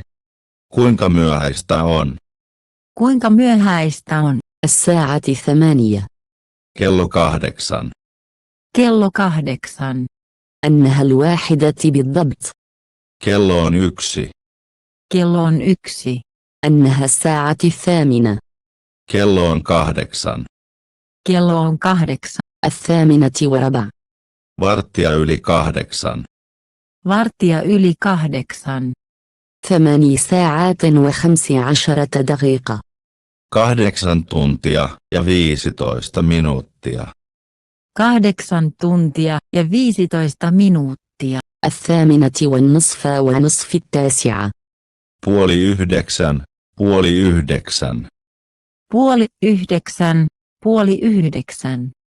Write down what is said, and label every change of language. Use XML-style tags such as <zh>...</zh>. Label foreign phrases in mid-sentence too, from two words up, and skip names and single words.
<fi>Kuinka myöhäistä on? Kuinka myöhäistä on?</fi> <ar>الساعة 8.</ar> <fi>Kello 8. Kello 8.</fi> <ar>أنها 1 بالضبط.</ar> <fi>Kello on 1. Kello on 1.</fi> <ar>أنها الساعة 8.</ar> <fi>Kello on 8. Kello on 8. 8:15. Varttia yli 8. Varttia yli 8.</fi> <ar>8 ساعات و15 دقيقة.</ar> <fi>8 tuntia ja 15 minuuttia. 8 tuntia ja 15 minuuttia.</fi> <ar>8:30 ونصف 9.</ar> <fi>8:30, 8:30. 8:30, 8:30.</fi>